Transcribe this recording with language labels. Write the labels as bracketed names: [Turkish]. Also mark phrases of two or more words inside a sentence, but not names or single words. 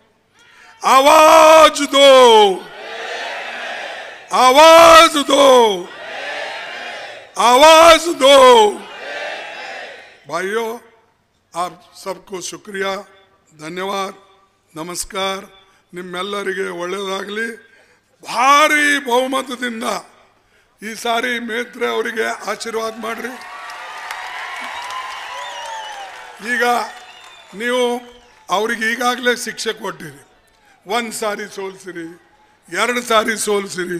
[Hindi] आवाज दो, आवाज दो, आवाज दो. भाइयों आप सबको शुक्रिया, धन्यवाद, नमस्कार. [Kannada] ನಿಮ್ಮೆಲ್ಲರಿಗೆ ಒಳ್ಳೆಯದಾಗಲಿ. ಭಾರಿ ಬಹುಮತದಿಂದ ಈ ಸಾರಿ ಮೇತ್ರೆ ಅವರಿಗೆ ಆಶೀರ್ವಾದ ಮಾಡ್ರಿ. ಈಗ ನೀವು ಅವ್ರಿಗೆ ಈಗಾಗಲೇ ಶಿಕ್ಷೆ ಕೊಟ್ಟಿರಿ. 1 ಸಾರಿ ಸೋಲ್ಸಿರಿ, 2 ಸಾರಿ ಸೋಲ್ಸಿರಿ.